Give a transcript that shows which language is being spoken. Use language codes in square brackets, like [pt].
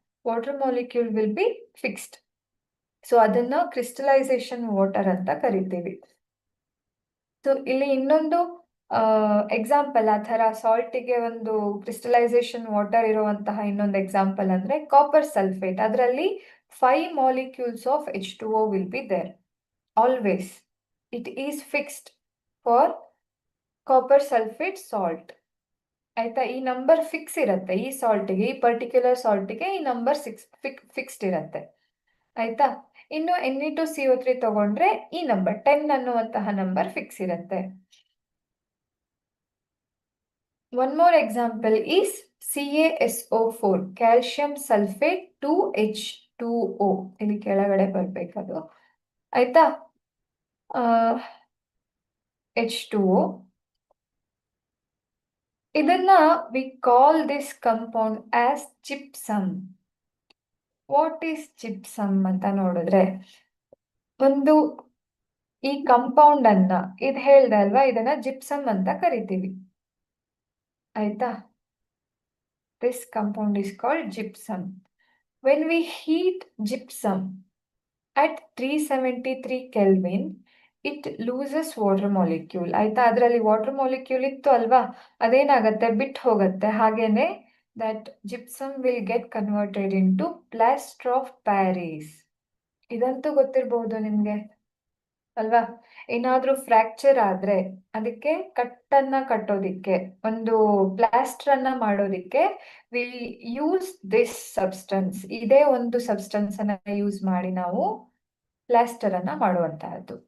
[en] Water molecule will be fixed. [kn] So ಅದನ್ನ crystallisation water ಅಂತ ಕರಿತೀವಿ. ಸೊ ಇಲ್ಲಿ ಇನ್ನೊಂದು ಎಕ್ಸಾಂಪಲ್ ಆ ಥರ ಸಾಲ್ಟಿಗೆ ಒಂದು ಕ್ರಿಸ್ಟಲೈಸೇಷನ್ ವಾಟರ್ ಇರುವಂತಹ ಇನ್ನೊಂದು ಎಕ್ಸಾಂಪಲ್ ಅಂದರೆ ಕಾಪರ್ ಸಲ್ಫೇಟ್. ಅದರಲ್ಲಿ [en] 5 molecules of H2O will be there. Always. It is fixed for copper sulfate salt. [kn] ಆಯ್ತಾ, ಈ ನಂಬರ್ ಫಿಕ್ಸ್ ಇರುತ್ತೆ. ಈ ಸಾಲ್ಟಿಗೆ, ಈ ಪರ್ಟಿಕ್ಯುಲರ್ ಸಾಲ್ಟಿಗೆ ಈ ನಂಬರ್ ಫಿಕ್ಸ್ಡ್ ಇರುತ್ತೆ. ಆಯ್ತಾ, ಇನ್ನು Ne2CO3 ತಗೊಂಡ್ರೆ ಈ ನಂಬರ್ 10 ಅನ್ನುವಂತಹ ನಂಬರ್ ಫಿಕ್ಸ್ ಇರುತ್ತೆ. [en] One more example is CaSO4, calcium sulfate 2H2O. [kn] ಇಲ್ಲಿ ಕೆಳಗಡೆ ಬರ್ಬೇಕದು. ಆಯ್ತಾ, H2O. ಇದನ್ನ [en] we call this compound as gypsum. What is gypsum [kn] ಅಂತ ನೋಡಿದ್ರೆ, ಒಂದು ಈ ಕಂಪೌಂಡ್ ಅನ್ನ, ಇದು ಹೇಳ್ದೆ ಅಲ್ವಾ, ಇದನ್ನ ಜಿಪ್ಸಮ್ ಅಂತ ಕರಿತೀವಿ. [en] ಆಯ್ತಾ, this compound is called gypsum. When we heat gypsum at 373 Kelvin, it loses water molecule. [kn] ಆಯ್ತಾ, ಅದರಲ್ಲಿ ವಾಟರ್ ಮಾಲಿಕ್ಯೂಲ್ ಇತ್ತು ಅಲ್ವಾ, ಅದೇನಾಗತ್ತೆ, ಬಿಟ್ಟು ಹೋಗುತ್ತೆ. [en] ಹಾಗೇನೆ that gypsum will get converted into plaster of Paris. [kn] ಇದಂತೂ ಗೊತ್ತಿರಬಹುದು ನಿಮ್ಗೆ ಅಲ್ವಾ. ಏನಾದ್ರೂ ಫ್ರಾಕ್ಚರ್ ಆದ್ರೆ ಅದಕ್ಕೆ ಕಟ್ಟನ್ನ ಕಟ್ಟೋದಿಕ್ಕೆ, ಒಂದು ಪ್ಲಾಸ್ಟರ್ ಅನ್ನ ಮಾಡೋದಿಕ್ಕೆ [en] We use this substance. [kn] ಇದೇ ಒಂದು ಸಬ್ಸ್ಟೆನ್ಸ್ ಅನ್ನ ಯೂಸ್ ಮಾಡಿ ನಾವು ಪ್ಲಾಸ್ಟರ್ ಅನ್ನ ಮಾಡುವಂತಹದ್ದು.